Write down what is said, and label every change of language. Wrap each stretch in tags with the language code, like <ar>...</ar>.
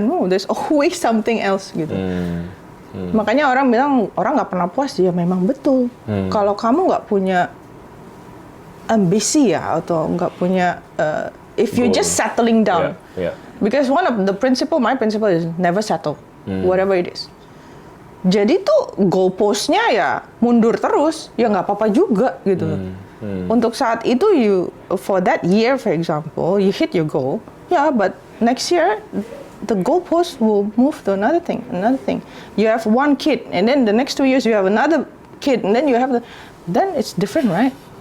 <en>No, there's always something else</en> <id>gitu. Makanya orang bilang orang nggak pernah puas. Ya memang betul. Kalau kamu nggak punya ambisi ya, atau nggak punya,</id> <en>if you just settling down. Because one of the my principle is never settle, whatever it is.</en> <id>Jadi tuh goalpost-nya ya mundur terus, ya nggak apa-apa juga gitu loh. Untuk saat itu</id> <en>for that year for example, you hit your goal, but next year the goalpost will move to another thing. You have one kid, and then the next 2 years you have another kid, and then you have then it's different, right?</en>